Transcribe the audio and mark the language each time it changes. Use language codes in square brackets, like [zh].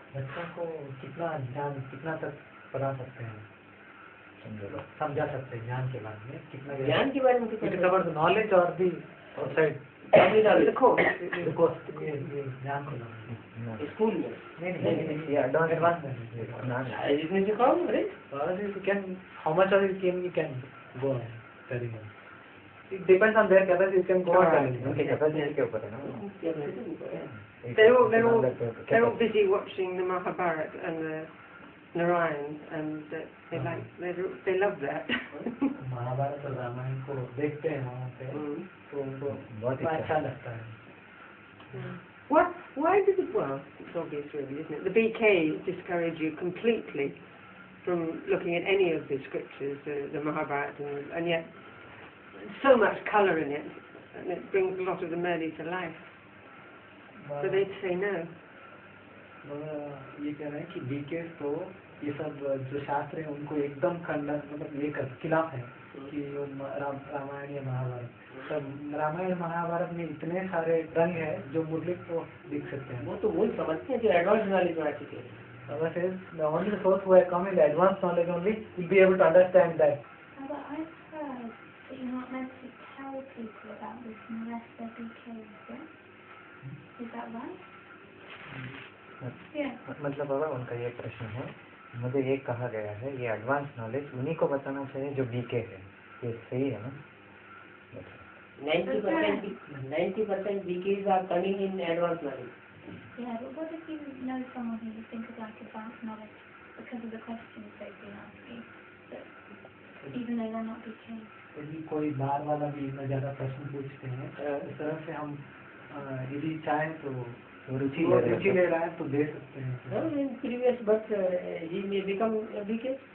[hi] बच्चों को कितना ज्ञान कितना तक पढ़ा सकते हैं, समझा सकते हैं ज्ञान के बारे में, कितना ज्ञान के बारे में [en] It is about the knowledge or the outside? The course. The course, [hi] ये ज्ञान को लाना। स्कूल में नहीं, advanced इसमें सिखाओ। अरे [en] you can, how much of it you can go on telling them. It depends on their capacity. You can go on telling them. [hi] उनके कैपेसिटी के ऊपर है ना। [en] They're all busy watching the Mahabharata and the Narayan, and they love that. [hi] Mahabharat और रामायण को देखते हैं वहाँ पे, तो उनको बहुत अच्छा लगता है। [en] Why did it, well, it's obvious really, isn't it? The BKs discourage you completely from looking at any of the scriptures, the Mahabharata, and yet so much colour in it, and it brings a lot of the Murli to life. So they'd say no. [hi] ये कह रहे हैं कि BK तो ये सब जो शास्त्र है उनको एकदम खंडन मतलब ये खिलाफ है कि रामायण या महाभारत। तब रामायण महाभारत में इतने सारे रंग है जो मुरली को दिख सकते हैं। वो तो वही समझते हैं जो एडवांस नॉलेज में आ चुके हैं। [en] Baba says, only the souls who have come in the advanced knowledge only will be able to understand that. But I've heard that you're not meant to tell people about this unless they're BKs, yeah? Is that right? Yeah. [hi] मतलब बाबा उनका ये प्रश्न है, मुझे ये कहा गया है ये एडवांस नॉलेज उन्हीं को बताना चाहिए जो बीके है, ये सही है ना? [en] 90% BKs are coming in advanced knowledge. Yeah, but what if you know someone who you think is like advanced knowledge because of the questions they've been asking, but even though they're not BKs? [hi] यदि कोई बार वाला भी इतना ज्यादा प्रश्न पूछते हैं, इस तरह से हम यदि चाहें तो रुचि ले रहा है तो दे सकते हैं। [en] In previous birth he may become a BK.